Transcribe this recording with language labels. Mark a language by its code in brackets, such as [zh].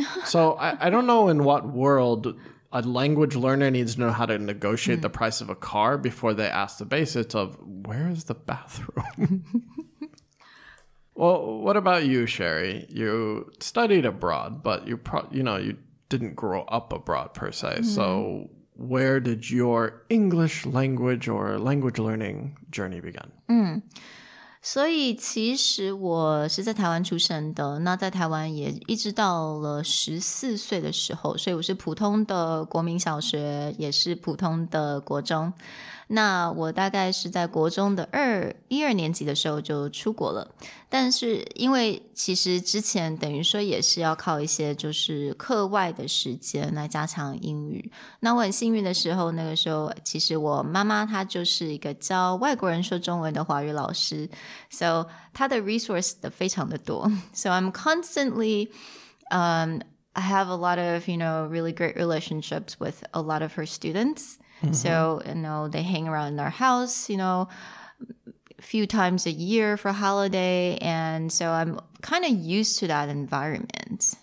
[en] So I don't know in what world a language learner needs to know how to negotiate the price of a car before they ask the basics of where is the bathroom? Well, what about you, Sherry? You studied abroad, but you didn't grow up abroad per se. So where did your English language or language learning journey begin? [zh] 所以其实我是在台湾出生的，那在台湾也一直到了14岁的时候，所以我是普通的国民小学，也是普通的国中。那我大概是在国中的一二年级的时候就出国了，但是因为其实之前等于说也是要靠一些就是课外的时间来加强英语。那我很幸运的时候，那个时候其實我媽媽她就是一個教外國人說中文的華語老師， so 她的 resource 非常的多。 [en] So I'm constantly I have a lot of really great relationships with a lot of her students.So, they hang around in our house, a few times a year for holiday. And so I'm kind of used to that environment.